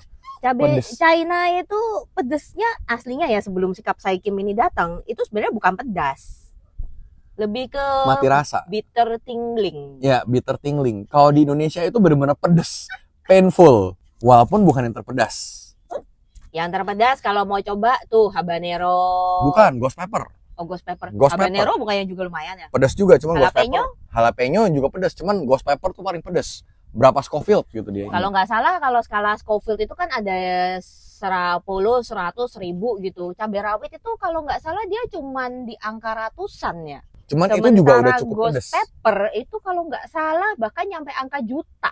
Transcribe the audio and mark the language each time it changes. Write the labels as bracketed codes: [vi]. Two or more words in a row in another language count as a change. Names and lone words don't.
[id] Cabai China itu pedesnya aslinya ya sebelum si capsaicin ini datang, itu sebenarnya bukan pedas. Lebih ke mati rasa. [en] Bitter tingling. Ya, bitter tingling. [id] Kalau di Indonesia itu benar-benar pedes. Painful. Walaupun bukan yang terpedas. Yang terpedas kalau mau coba tuh habanero. Bukan, [en] ghost pepper. Oh, ghost pepper. [id] Ghost habanero pepper. bukannya juga lumayan ya? Pedas juga, cuma ghost Jalapeno? pepper. Jalapeno juga pedas, cuman [en] ghost pepper [id] tuh paling pedas. Berapa Scoville gitu dia. Kalau nggak salah, kalau skala Scoville itu kan ada 10, 100, 1000 gitu. Cabai rawit itu kalau nggak salah dia cuman di angka ratusan ya. Cuman sementara itu juga udah cukup ghost pedas. pepper itu kalau nggak salah bahkan nyampe angka juta.